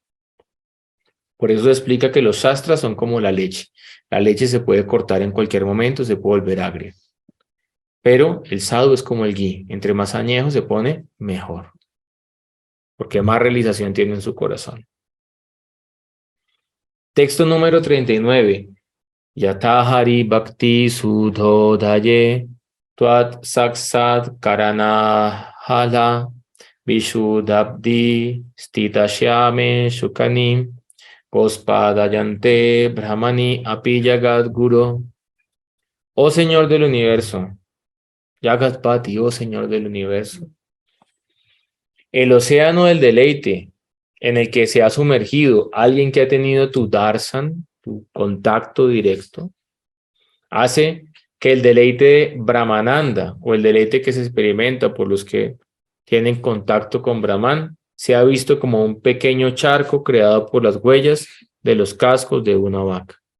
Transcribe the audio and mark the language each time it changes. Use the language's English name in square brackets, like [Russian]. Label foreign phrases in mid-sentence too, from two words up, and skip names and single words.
[Spanish] Por eso se explica que los shastras son como la leche. La leche se puede cortar en cualquier momento, se puede volver agria. Pero el sadhu es como el ghee. Entre más añejo se pone, mejor. Porque más realización tiene en su corazón. Texto número 39. [Sanskrit] यतहरि भक्ति सुधोदये त्वत् साक्षात् करणाहल विशुद्धाब्धि स्थितस्यमे शुकानि पोष्पदायन्ते ब्रह्मणि अपि जगत् गुरु. [Spanish] Oh Señor del universo, Jagatpati, oh Señor del universo, el océano del deleite en el que se ha sumergido alguien que ha tenido tu darshan, tu contacto directo, hace que el deleite de Brahmananda o el deleite que se experimenta por los que tienen contacto con Brahman sea visto como un pequeño charco creado por las huellas de los cascos de una vaca.